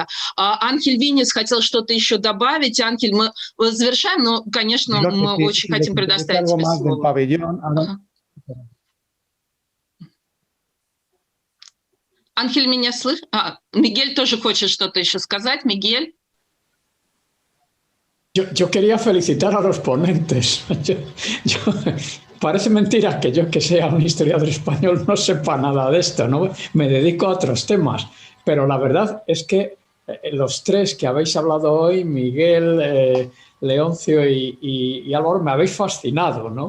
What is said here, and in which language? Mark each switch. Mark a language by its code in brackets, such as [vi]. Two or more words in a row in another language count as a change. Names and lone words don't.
[ru] Анхель Винис хотел что-то еще добавить. Анхель, мы завершаем, но, конечно, мы очень хотим предоставить тебе слово. Анхель меня слышит? Мигель тоже хочет что-то еще сказать. Мигель? [es] Yo quería felicitar a los ponentes. Parece mentira que yo, que sea un historiador español, no sepa nada de esto, ¿no? Me dedico a otros temas. Pero la verdad es que los tres que habéis hablado hoy, Miguel, Leoncio y Álvaro, me habéis fascinado, ¿no?